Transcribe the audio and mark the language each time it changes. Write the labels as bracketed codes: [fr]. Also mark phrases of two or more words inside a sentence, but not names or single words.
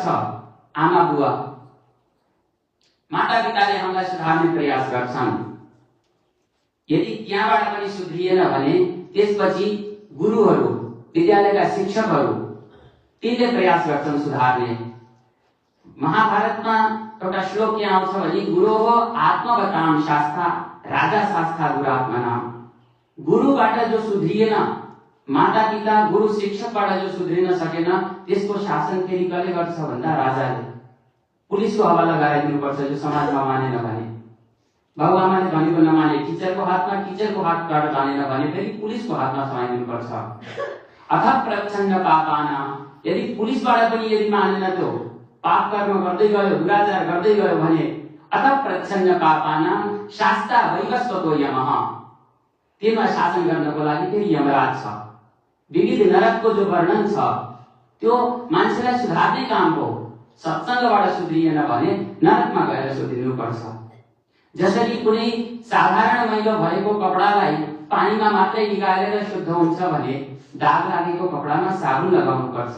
[ne] आमा बुवा, माता पिताले हामीलाई सुधार्ने प्रयास गर्छन्। यदि त्यहाँबाट पनि सुध्रिएन भने त्यसपछि गुरुहरू, विद्यालयका शिक्षकहरू, तिनले प्रयास गर्छन् सुधार्ने। महाभारतमा एउटा श्लोक के आउँछ भने [sa] गुरुः आत्मवतां शास्ता राजा शास्ता गुरुआत्मना। [ne] गुरुबाट जो सुध्रिएन, माता पिता गुरु शिक्षकबाट जो सुध्रिन सकेन, त्यसको शासन फेरि कसले गर्छ भन्दा राजाले। पुलिसको हवाला गराइदिनुपर्छ जो समाजमा मानेन भने। बाबुआमाले भनेको नमाने टिचरको हातमा, टिचरको हातबाट जानेन भने फेरि पुलिसको हातमा समाइदिनुपर्छ। [sa] अथ प्रच्छन्न पापानां, [ne] यदि पुलिसबाट पनि यदि मानेन त्यो पाप कर्म गर्दै गयो, दुराचार गर्दै गयो भने [sa] अथ प्रच्छन्न पापानां शास्ता वैवस्वतो यमः, [ne] त्यसमा शासन गर्नको लागि फेरि यमराज छ। विविध नरकको जो वर्णन छ त्यो मान्छेलाई सुधार्ने काम हो। सत्संगबाट सुध्रिएन भने नरकमा गएर सुध्रिनुपर्छ। जसरी कुनै साधारण मैलो भएको कपडालाई पानीमा मात्रै निकालेर शुद्ध हुन्छ भने दाग लागेको कपडामा साबुन लगाउनु पर्छ।